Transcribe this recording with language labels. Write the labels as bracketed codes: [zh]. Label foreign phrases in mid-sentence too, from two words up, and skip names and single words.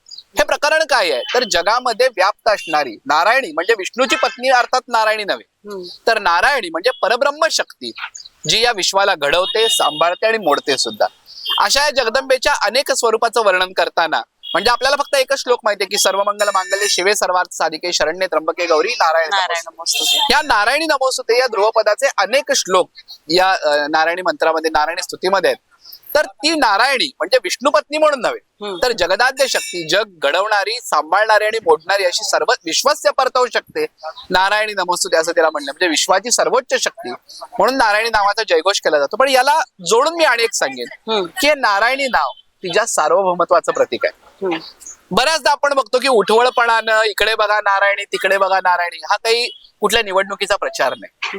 [mr] हे प्रकरण काय आहे तर जगामध्ये व्याप्त असणारी नारायणी म्हणजे विष्णूची पत्नी अर्थात नारायणी नव्हे तर नारायणी म्हणजे परब्रह्म शक्ती जी या विश्वाला घडवते, सांभाळते आणि मोडते सुद्धा. अशा या जगदंबेच्या अनेक स्वरूपाचं वर्णन करताना म्हणजे आपल्याला फक्त एकच श्लोक माहितीये की [sa] सर्व मंगल मांगल्ये शिवे सर्वार्थ साधिके शरण्ये त्र्यंबके गौरी नारायण नमोस्तुते. [mr] या [sa] नारायणी नमोस्तुते [mr] या ध्रुवपदाचे अनेक श्लोक या नारायणी मंत्रामध्ये नारायणी स्तुतीमध्ये आहेत. तर ती नारायणी म्हणजे विष्णू पत्नी म्हणून नव्हे तर जगदाद्य शक्ती, जग घडवणारी, सांभाळणारी आणि मोडणारी अशी सर्व विश्वस्य परतवू शकते [sa] नारायणी नमोस्तुते [mr] असं तिला म्हणलं. म्हणजे विश्वाची सर्वोच्च शक्ती म्हणून नारायणी नावाचा जयघोष केला जातो. पण याला जोडून मी आणि एक सांगेन की नारायणी नाव तिच्या सार्वभौमत्वाचं प्रतीक आहे. बऱ्याचदा आपण बघतो की उठवळपणानं इकडे बघा नारायणी तिकडे बघा नारायणी हा काही कुठल्या निवडणुकीचा प्रचार नाही.